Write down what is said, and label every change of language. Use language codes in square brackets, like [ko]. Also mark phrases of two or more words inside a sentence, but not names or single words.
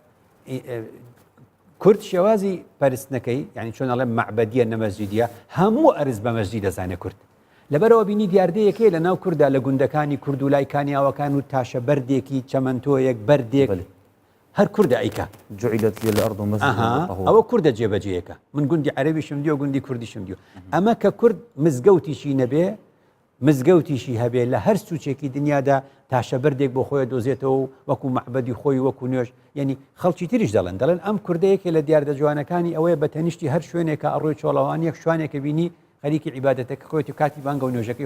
[ckb] کورد شێوازی پەرستنەکەی یعنی چۆنەڵێ معبەدیە نەمەسجیدیە هەموو ئەرز بە مەسجید دەزانێت کورد لەبەرەوە بینی دیاردەیەکەی لە ناو کووردا لە گوندەکانی کورد و لای کانیاوەکان و تاشە بەردێکی چەمەندۆیەک بەردێک هەر کووردە ئەیکا [ar] جعلت لي الأرض مسجدا [ckb] ئەوە کووردە جێبەجێیەکە من گوندی عەرەبیشم دیوە گوندی کوردیشم دیوە ئەمە کە کورد مزگەوتیشی نەبێ مزگەوتیشی هەبێ لە هەر سوچێکی دنیادا تاشە بەردێک بۆ خۆی دۆزێتەوە وەکو معبەدی خۆی وەکو نوێژ یعنی خەڵکی تریش دەڵێن ئەم کوردەیەکە لە دیاردە جوانەکانی ئەوەیە بە تەنیشتی هەر شوێنێکە ئەڕۆی چۆڵەوان یەک شوانێکە بینی خەریکی عیبادەتەکە خۆیت و کاتی بانگە و نوێژەکەی